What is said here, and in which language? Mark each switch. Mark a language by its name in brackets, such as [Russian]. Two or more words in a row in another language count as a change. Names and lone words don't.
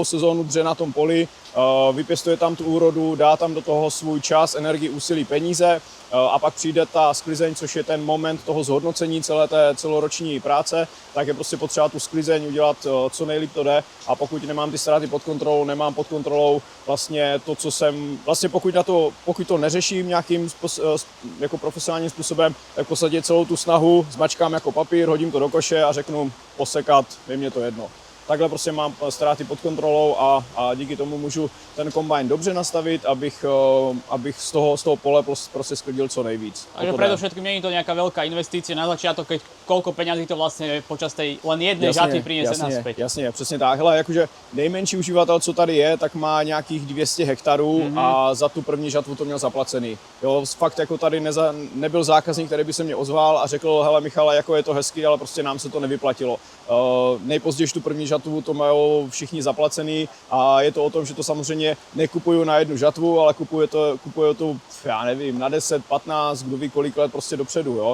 [Czech] sezónu dře na tom poli, vypěstuje tam tu úrodu, dá tam do toho svůj čas, energii, úsilí, peníze a pak přijde ta sklizeň, což je ten moment toho zhodnocení celé té celoroční práce, tak je prostě potřeba tu sklizeň udělat co nejlíp to jde a pokud nemám ty ztráty pod kontrolou, nemám pod kontrolou vlastně to, co jsem, vlastně pokud to neřeším nějakým jako profesionálním způsobem, tak v podstatě celou tu snahu zmačkám jako papír, hodím to do koše a řeknu posekat, je mě to jedno. Takhle prostě mám ztráty pod kontrolou a díky tomu můžu ten kombajn dobře nastavit, abych z toho pole prostě sklidil co nejvíc. [Slovak] Takže predovšetkým nie je to nejaká veľká investícia na začiatok, keď koľko peňazí to vlastne počas tej len jednej žatvy priniesie naspäť. [Czech] Jasně, přesně tak. Hele, jakože nejmenší uživatel, co tady je, tak má nějakých 200 hektarů a za tu první žatvu to měl zaplacený. Jo, fakt jako tady nebyl zákazník, který by se mě ozval a řekl, hele Michale, jako je to hezký, ale prostě nám se to nevyplatilo. Nejpozději tu první žatvu to mají všichni zaplacený a je to o tom, že to samozřejmě nekupuju na jednu žatvu, ale kupuju to, já nevím, na 10, 15, kdo ví kolik let prostě dopředu, jo.